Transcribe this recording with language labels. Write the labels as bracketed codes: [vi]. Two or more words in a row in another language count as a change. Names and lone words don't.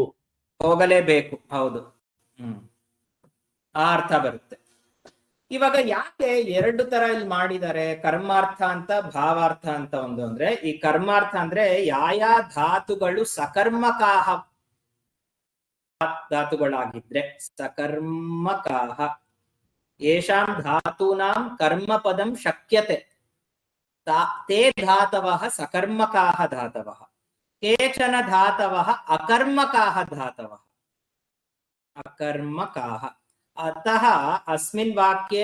[kn] ಹೌದು ಆ ಅರ್ಥ ಬರುತ್ತೆ ಇವಾಗ ಯಾಕೆ ಎರಡು ತರ ಇಲ್ಲಿ ಮಾಡಿದ್ದಾರೆ ಕರ್ಮಾರ್ಥ ಅಂತ ಭಾವಾರ್ಥ ಅಂತ ಒಂದು ಅಂದ್ರೆ ಈ ಕರ್ಮಾರ್ಥ ಅಂದ್ರೆ ಯಾಯಾ ಧಾತುಗಳು ಸಕರ್ಮಕಾಹ ಧಾತುಗಳಾಗಿದ್ರೆ ಸಕರ್ಮಕಾಹ [sa] येषां धातूनां कर्मपदं शक्यते ते धातवः सकर्मकाः धातवः केचन धातवः अकर्मकाः धातवः अकर्मकाः अतः अस्मिन् वाक्ये